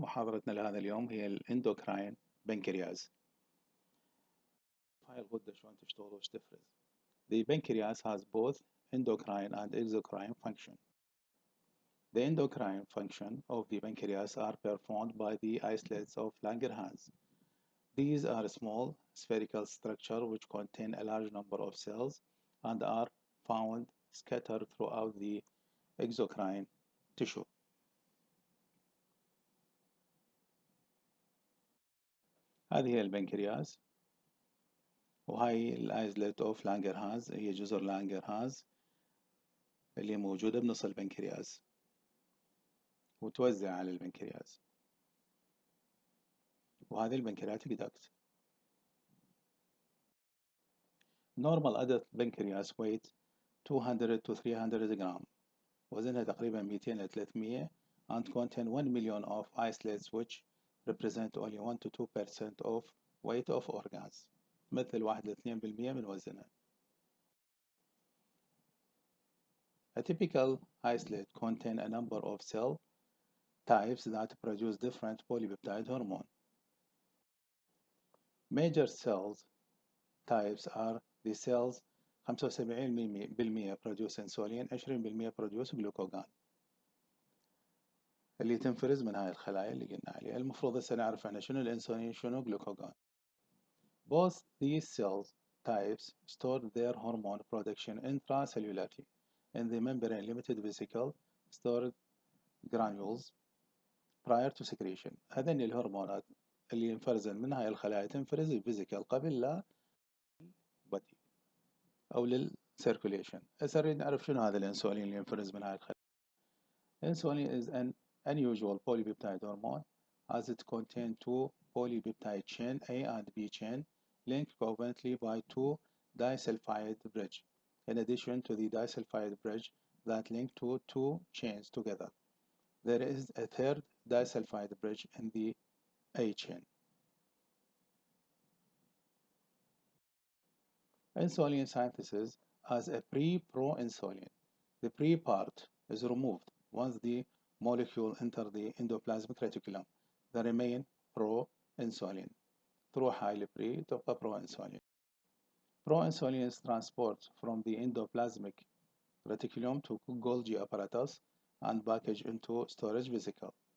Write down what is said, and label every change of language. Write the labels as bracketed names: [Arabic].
[Arabic] محاضرتنا لهذا اليوم هي الاندوكراين بنكرياس. هاي الغدة شلون تشتغل وش تفرز. [English] The pancreas has both endocrine and exocrine function. The endocrine function of the pancreas are performed by the islets of Langerhans. These are small spherical structures which contain a large number of cells and are found scattered throughout the exocrine tissue. [Arabic] هذه هي البنكرياس، وهاي الايزلت اوف لانجرهانز هي جزر لانجرهانز اللي موجودة بنص البنكرياس وتوزع على البنكرياس، وهذه البنكرياتيك داكت. [English] Normal adult pancreas weight 200 to 300 [Arabic] جرام، وزنها تقريبا 200 ل 300 [English] and contain 1 million of islets which represent only 1 to 2% of weight of organs، [Arabic] مثل 1 ل 2% من وزنها. [English] A typical islet contain a number of cell types that produce different polypeptide hormone. Major cells types are the cells 75% produce insulin، 20% produce glucagon [Arabic] اللي تنفرز من هاي الخلايا اللي قلنا عليها. المفروض هسه نعرف احنا شنو الانسولين شنو glucagon. [English] Both these cells types store their hormone production intracellularly in the membrane limited vesicle stored granules prior to secretion. [Arabic] هذين الهرمونات اللي ينفرزن من هاي الخلايا تنفرز الفيزيكال قبل لا بدي او للسيركوليشن. هسه نريد نعرف شنو هذا الانسولين اللي ينفرز من هاي الخلايا. [English] Insulin is an unusual polypeptide hormone as it contains two polypeptide chain A and B chain linked covalently by two disulfide bridge. In addition to the disulfide bridge that link two chains together, there is a third disulfide bridge in the A chain. Insulin synthesis as a pre-proinsulin. The pre part is removed once the molecule enters the endoplasmic reticulum. The remain pro-insulin. [Arabic] تروح هاي البري تبقى pro-insulin. [English] Pro-insulin is transported from the endoplasmic reticulum to Golgi apparatus and packaged into storage vesicle.